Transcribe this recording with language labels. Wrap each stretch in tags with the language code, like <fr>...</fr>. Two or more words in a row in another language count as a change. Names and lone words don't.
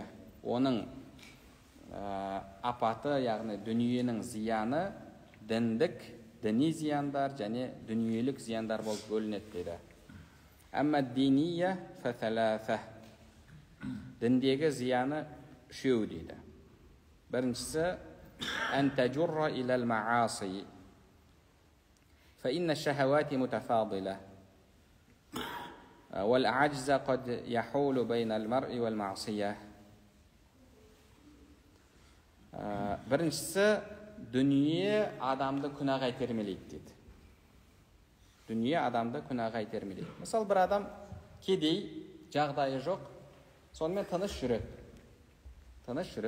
<kk>Оның апаты, яғни дүниенің зияны діндік, діни зияндар және дүниелік зияндар болып бөлінеді дейді.</kk> <ar>أما الدينية فثلاثة.</ar> <kk>Діндегі зияны үшеу дейді.</kk> <ar>Біріншісі أن تجره إلى المعاصي. فإن الشهوات متفاضلة والعجز قد يحول بين المرء والمعصية.</ar> <kk>Біріншісі, дүние адамды күнәға итермелейді дейді. Дүние адамды күнәға итермелейді. Мысалы, бір адам кедей, жағдайы жоқ, сонымен тыныш жүреді.</kk>